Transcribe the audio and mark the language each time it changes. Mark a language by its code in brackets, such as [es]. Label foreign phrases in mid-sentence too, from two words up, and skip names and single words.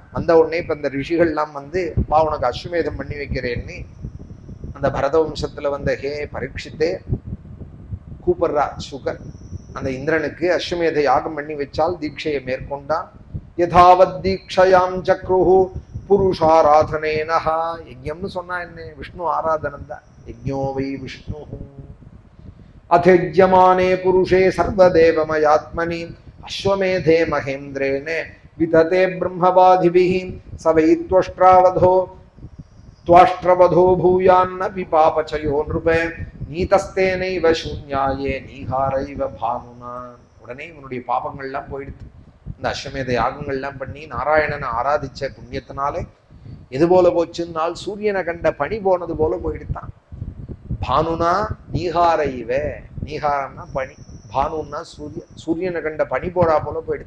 [ta] வந்த உடனே இப்ப இந்த ரிஷிகள்லாம் வந்து வா உனக்கு அஸ்வமேதம் பண்ணி வைக்கிறேன்னு அந்த பரத வம்சத்துல வந்த ஹே பரீட்சித்தே கூப்பிடுறா சுகர். அந்த இந்திரனுக்கு அஸ்வமேத யாகம் பண்ணி வச்சால் தீட்சையை மேற்கொண்டான். [sa] यथावत् दीक्षयां चक्रुः पुरुषाराधनेन. [ta] யஜ்யம்னு சொன்னா என்ன? விஷ்ணு ஆராதனம் தான். [sa] यज्ञो वै विष्णुः. अथिज्यमाने पुरुषे सर्वदेवमयात्मनि अश्वमेधे महेन्द्रेणे वितते ब्रह्मवादिभिः स वै त्वष्ट्रवधो भूयान्न विपापचयो नृपे नीतस्तेनैव शून्याये நீகாரைவ भानुना [ta] உடனே இவனுடைய பாபங்கள்லாம் போயிடுது. இந்த அஸ்வமேத யாகங்கள்லாம் பண்ணி நாராயணனை ஆராதிச்ச புண்ணியத்தினாலே எது போல போச்சுன்னால் சூரியனை கண்ட பனி போனது போல போயிடுத்தான். [sa] भानुना नीहारैव, [ta] நீகாரம்னா பனி, பானுன்னா சூரியனை கண்ட பனி போடா போல போயிடுது.